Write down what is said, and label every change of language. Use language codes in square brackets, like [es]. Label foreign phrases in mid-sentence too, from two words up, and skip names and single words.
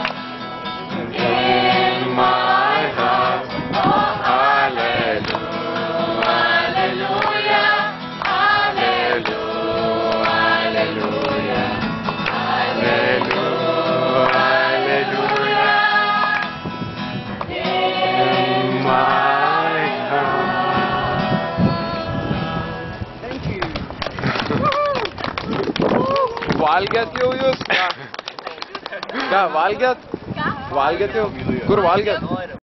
[en] In my heart, oh Hallelujah, Hallelujah, Hallelujah, Hallelujah. Hallelujah, Hallelujah, in my heart. Thank you. [lt] Valgėt jau jūs? Ką, valgėt? Valgėt jau? Kur valgėt?